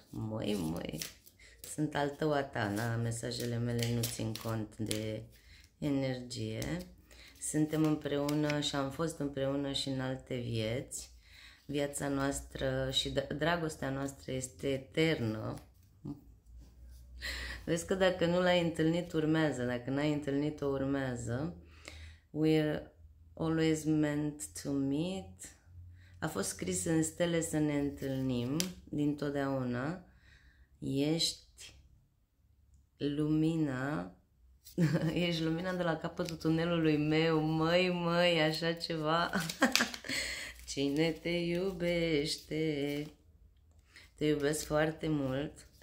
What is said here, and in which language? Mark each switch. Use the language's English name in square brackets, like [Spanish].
[Romanian] Măi, sunt al tău a ta, na? Mesajele mele nu țin cont de energie. Suntem împreună și am fost împreună și în alte vieți. Viața noastră și dragostea noastră este eternă. Vezi că dacă nu l-ai întâlnit, urmează. Dacă n-ai întâlnit-o, urmează. [English] We're always meant to meet. [Romanian] A fost scris în stele să ne întâlnim dintotdeauna. Ești lumina. Ești lumina de la capătul tunelului meu. Măi, așa ceva. Cine te iubește? Te iubesc foarte mult.